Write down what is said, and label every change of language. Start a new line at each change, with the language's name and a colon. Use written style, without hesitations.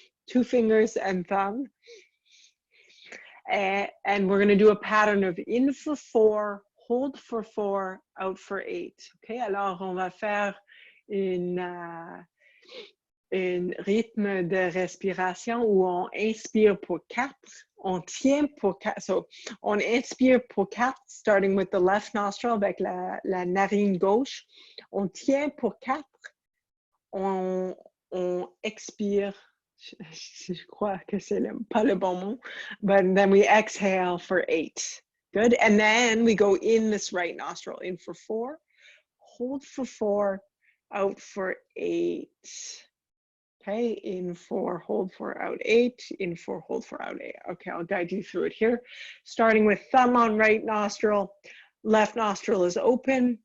English: Two fingers and thumb. And we're gonna do a pattern of in for 4, hold for 4, out for 8.
French: Okay, alors on va faire un rythme de respiration où on inspire pour 4, on tient pour 4. So on inspire pour 4,
English: starting with the left nostril
French: avec la narine gauche. On tient pour 4, on expire. Je crois que c'est pas le bon mot,
English: but then we exhale for 8. Good, and then we go in this right nostril, in for 4, hold for 4, out for 8. Okay, in 4, hold for, out 8, in 4, hold for, out 8. Okay, I'll guide you through it here. Starting with thumb on right nostril, left nostril is open.